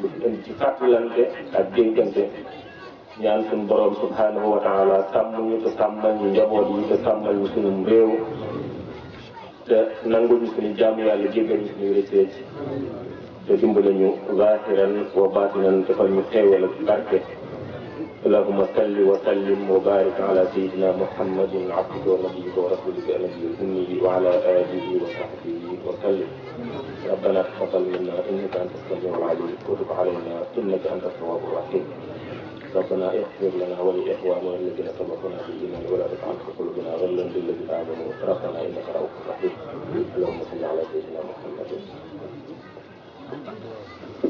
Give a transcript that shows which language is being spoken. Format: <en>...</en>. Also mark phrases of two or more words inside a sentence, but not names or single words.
<wo>ko indi ci fàttalante ak dénkante ñaan suñu borom</wo> <ar>سبحانه وتعالى</ar> <wo>sàmm ñu te sàmmal ñu njaboot yi te sàmmal ñu suñu réew te nangul ñu suñu jaamu yàlla jéggal ñu suñu rëcc te dimbale ñu</wo> <ar>ظاهرا وباطنا</ar> <wo>defal ñu xéewal ak barke</wo> <ar>اللهم صل وسلم وبارك على سيدنا محمد عبدك ونبيك ورسولك النبي الأمي وعلى آله وصحبه وسلم ربنا تقبل منا إنك أنت السميع العليم وتب علينا إنك أنت التواب الرحيم ربنا اغفر لنا ولإخواننا الذين سبقونا بالإيمان ولا تجعل في قلوبنا غلا للذين آمنوا ربنا إنك رؤوف رحيم اللهم صل على سيدنا محمد</ar>